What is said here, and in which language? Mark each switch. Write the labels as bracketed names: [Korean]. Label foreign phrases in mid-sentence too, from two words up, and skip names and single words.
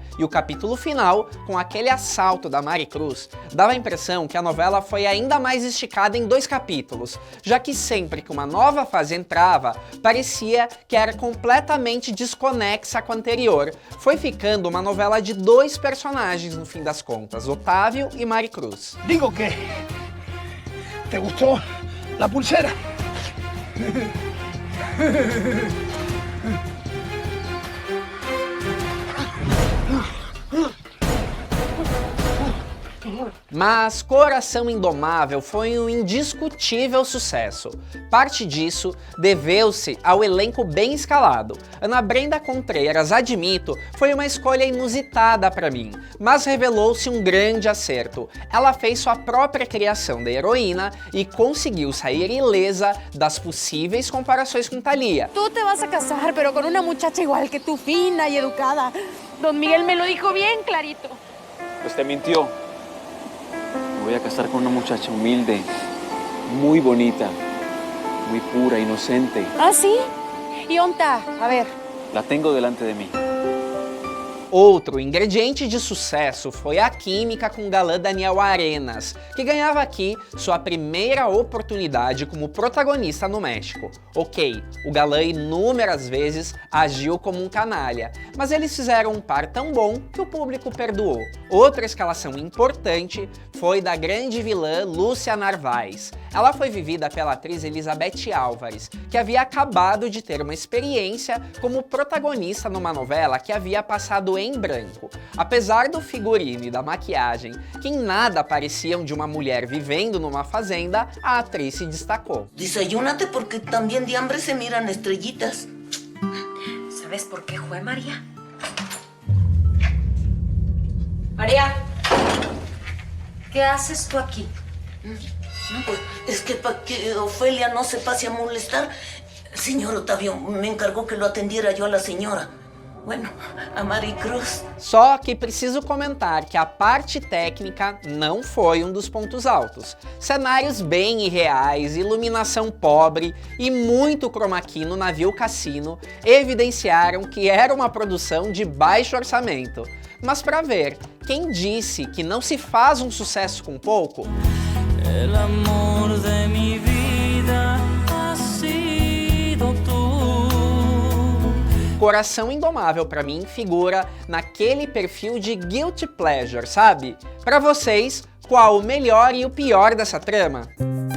[Portuguese] E o capítulo final, com aquele assalto da Maricruz, dava a impressão que a novela foi ainda mais esticada em 2 capítulos, já que sempre que uma nova fase entrava, parecia que era completamente desconexa com a anterior. Foi ficando uma novela de 2 personagens no fim das contas, Otávio e Maricruz. [Spanish] Digo que... ¿Te gustó la pulsera? [Portuguese] Mas Coração Indomável foi um indiscutível sucesso. Parte disso deveu-se ao elenco bem escalado. Ana Brenda Contreras, admito, foi uma escolha inusitada para mim, mas revelou-se um grande acerto. Ela fez sua própria criação da heroína e conseguiu sair ilesa das possíveis comparações com Thalía. [Spanish] Tú te vas a casar, pero con una muchacha igual que tú, fina y educada. Don Miguel me lo dijo bien clarito. Pues te mintió. Me voy a casar con una muchacha humilde, muy bonita, muy pura, inocente. ¿Ah, sí? ¿Y onta? A ver. La tengo delante de mí. [Portuguese] Outro ingrediente de sucesso foi a química com o galã Daniel Arenas, que ganhava aqui sua primeira oportunidade como protagonista no México. Ok, o galã inúmeras vezes agiu como um canalha, mas eles fizeram um par tão bom que o público perdoou. Outra escalação importante foi da grande vilã Lúcia Narvaez. Ela foi vivida pela atriz Elizabeth Álvares, que havia acabado de ter uma experiência como protagonista numa novela que havia passado em branco. Apesar do figurino e da maquiagem, que em nada pareciam de uma mulher vivendo numa fazenda, a atriz se destacou. [Spanish] Desayúnate porque también de hambre se miran estrellitas. ¿Sabes por qué fue, María? María, ¿qué haces tú aquí? No, pues es que para que Ofelia no se pase a molestar, el señor Otavio me encargó que lo atendiera yo a la señora. Bueno, a Maricruz. [Portuguese] Só que preciso comentar que a parte técnica não foi um dos pontos altos. Cenários bem irreais, iluminação pobre e muito chroma key no navio Cassino evidenciaram que era uma produção de baixo orçamento. Mas para ver, quem disse que não se faz um sucesso com pouco? [Spanish] El amor de mi vida ha sido tú. [Portuguese] Coração Indomável pra mim figura naquele perfil de [English] guilty pleasure, [Portuguese] sabe? Pra vocês, qual o melhor e o pior dessa trama?